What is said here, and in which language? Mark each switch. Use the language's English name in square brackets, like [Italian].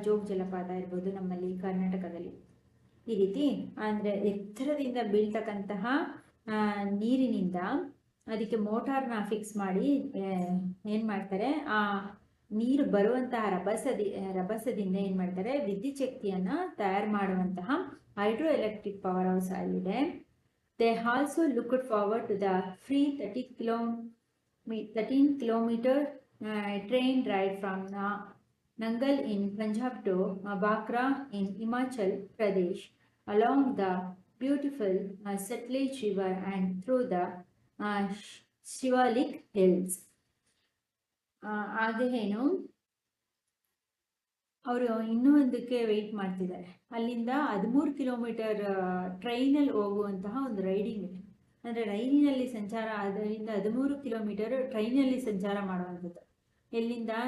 [Kannada] ಜೋಗ್ ಜಲಪಾತ ಇರ್ಬೋದು ನಮ್ಮಲ್ಲಿ ಕರ್ನಾಟಕದಲ್ಲಿ. ಈ ರೀತಿ ಅಂದರೆ ಎತ್ತರದಿಂದ ಬೀಳ್ತಕ್ಕಂತಹ ನೀರಿನಿಂದ ಅದಕ್ಕೆ ಮೋಟಾರ್ನ ಫಿಕ್ಸ್ ಮಾಡಿ ಏನು ಮಾಡ್ತಾರೆ, ಆ ನೀರು ಬರುವಂತಹ ರಭಸದಿಂದ ಏನು ಮಾಡ್ತಾರೆ, ವಿದ್ಯುತ್ ಶಕ್ತಿಯನ್ನು ತಯಾರು ಮಾಡುವಂತಹ ಹೈಡ್ರೋ ಎಲೆಕ್ಟ್ರಿಕ್ ಪವರ್ ಹೌಸ್ ಆಗಿದೆ. [English] They also looked forward to the free 13 kilometer train ride from Nangal in Punjab to Bakra in Himachal Pradesh along the beautiful Satluj River and through the Shivalik Hills. [Kannada] ಹಾಗೇನು ಅವರು ಇನ್ನೂ ಒಂದಕ್ಕೆ weight ಮಾಡ್ತಿದ್ದಾರೆ. ಅಲ್ಲಿಂದ 13 kilometre ಟ್ರೈನಲ್ಲಿ ಹೋಗುವಂತಹ ಒಂದು riding ಇದೆ. ಅಂದರೆ ರೈಲಿನಲ್ಲಿ ಸಂಚಾರ, ಅದರಿಂದ 13 ಕಿಲೋಮೀಟರ್ ಟ್ರೈನಲ್ಲಿ ಸಂಚಾರ ಮಾಡುವಂಥದ್ದು. ಎಲ್ಲಿಂದ?